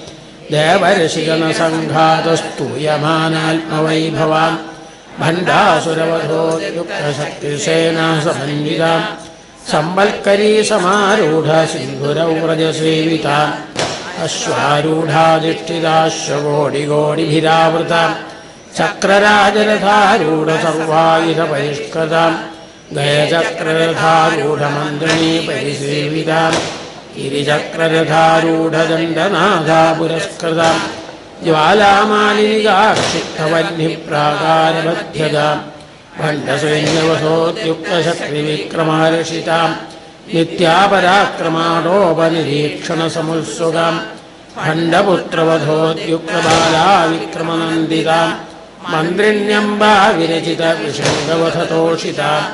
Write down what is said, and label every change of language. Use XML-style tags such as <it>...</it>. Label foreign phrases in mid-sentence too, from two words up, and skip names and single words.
<sa>ദേവർഷിഗണസംഘാതസ്തൂയമാനാത്മവൈഭവാം ഭണ്ഡാസുരവധോയുക്തശക്തിസേനാ സമന്വിത സംവൽക്കരീ സമാരൂഢ സിന്ധുരൗരജസേവിത അശ്വാരൂഢാധിഷ്ഠിതാശ്വകോടികോടിഭിരാവൃത ചക്രരാജരഥാരൂഢ സർവായുധപരിഷ്കൃത ഗയചക്രരഥാരൂഢമന്ത്രിണീ പരിസേവിത गिरिचक्ररथारूढदण्डनाथा पुरस्कृतां ज्वालामालिनिगाक्षिप्तवह्निप्राकारबध्यतां भण्डसैन्यवशोद्युक्तशक्तिविक्रमहर्षितां नित्यापराक्रमाडोपनिरीक्षणसमुत्सुकां भण्डपुत्रवधोद्युक्तबाला विक्रमनन्दितां मन्त्रिण्यम्बा विरचितविशङ्गवधतोषितां</sa>